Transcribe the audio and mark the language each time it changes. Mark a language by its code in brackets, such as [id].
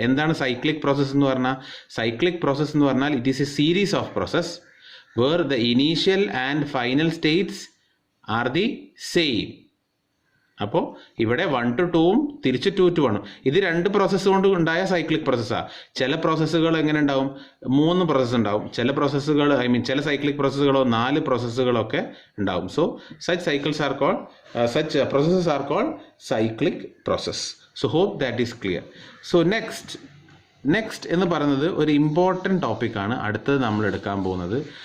[ml] എന്താണ് cyclic process എന്ന് പറഞ്ഞാൽ? [en] Cyclic process എന്ന് പറഞ്ഞാൽ it is a series of process where the initial and final states are the same. [ml] അപ്പോൾ ഇവിടെ 1 to 2ഉം തിരിച്ച് 2 to 1ഉം ഇത് രണ്ട് പ്രോസസ്സ് കൊണ്ട് ഉണ്ടായ സൈക്ലിക് പ്രോസസ്സാണ്. ചില പ്രോസസ്സുകൾ എങ്ങനെ ഉണ്ടാവും? 3 പ്രോസസ്സ് ഉണ്ടാവും. ചില പ്രോസസ്സുകൾ ചില സൈക്ലിക് പ്രോസസ്സുകളോ 4 പ്രോസസ്സുകളൊക്കെ ഉണ്ടാവും. So such processes are called [en] cyclic process. So hope that is clear. So next, [ml] next എന്ന് പറയുന്നത് ഒരു ഇമ്പോർട്ടൻറ്റ് ടോപ്പിക്കാണ് അടുത്തത് നമ്മൾ എടുക്കാൻ പോകുന്നത്.